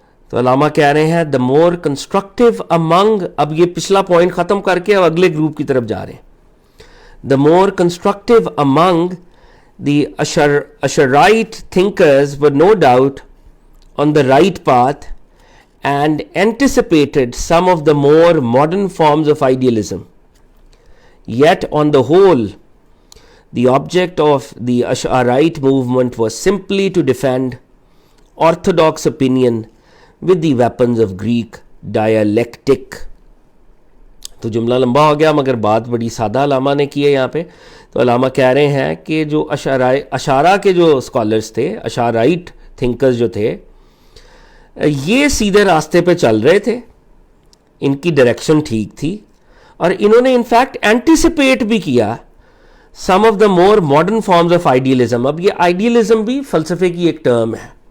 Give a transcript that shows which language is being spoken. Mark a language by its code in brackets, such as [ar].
[ur] تو علامہ کہہ رہے ہیں [en] the more constructive among, [ur] اب یہ پچھلا پوائنٹ ختم کر کے اب اگلے گروپ کی طرف جا رہے ہیں. [en] The more constructive among the Ash'arite thinkers were no doubt on the right path and anticipated some of the more modern forms of idealism. Yet on the whole, the object of the Ash'arite movement was simply to defend orthodox opinion with the weapons of Greek dialectic. [ur] تو جملہ لمبا ہو گیا مگر بات بڑی سادہ علامہ نے کی ہے یہاں پہ. تو علامہ کہہ رہے ہیں کہ جو اشارہ کے جو اسکالرس تھے، اشارائٹ تھنکرز جو تھے، یہ سیدھے راستے پہ چل رہے تھے، ان کی ڈائریکشن ٹھیک تھی، اور انہوں نے انفیکٹ اینٹیسپیٹ بھی کیا [en] Some of the more modern forms of idealism. [ur] اب یہ آئیڈیلزم بھی فلسفے کی ایک ٹرم ہے.